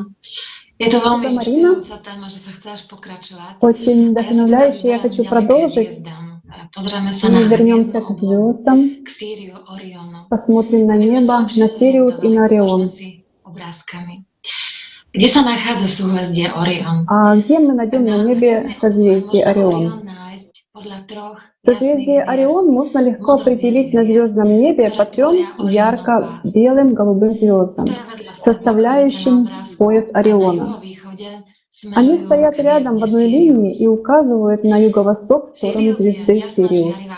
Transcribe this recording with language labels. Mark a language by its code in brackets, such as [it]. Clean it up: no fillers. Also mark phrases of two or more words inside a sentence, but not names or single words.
[ru] Это Спасибо, Марина. Очень вдохновляюще. Я хочу продолжить. Мы вернемся к звездам, посмотрим на небо, на Сириус и на Орион. [sk] Где sa nachádza súhvezdie Orion? [ru] А где мы найдем на небе созвездие Орион? Созвездие Орион можно легко определить на звездном небе по 3 ярко-белым голубым звездам, составляющим пояс Ориона. Они стоят рядом в одной линии и указывают на юго-восток в сторону звезды Сириус.